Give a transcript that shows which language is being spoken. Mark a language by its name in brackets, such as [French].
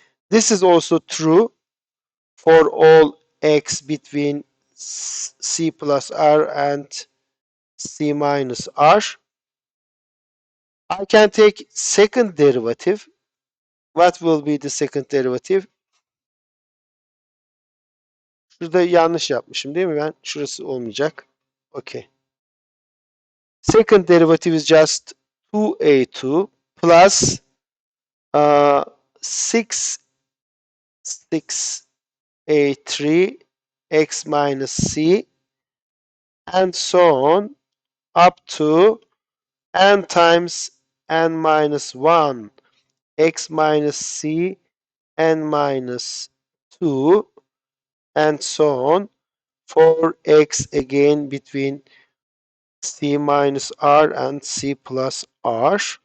[English] This is also true for all x between c plus r and c minus r. I can take second derivative. What will be the second derivative? [Turkish] Şurada yanlış yapmışım değil mi ben? Şurası olmayacak. Okay. [English] Second derivative is just 2a2 plus 6 6a3 x minus c, and so on up to n times n minus 1 x minus c n minus 2, and so on for x again between c minus r and c plus r.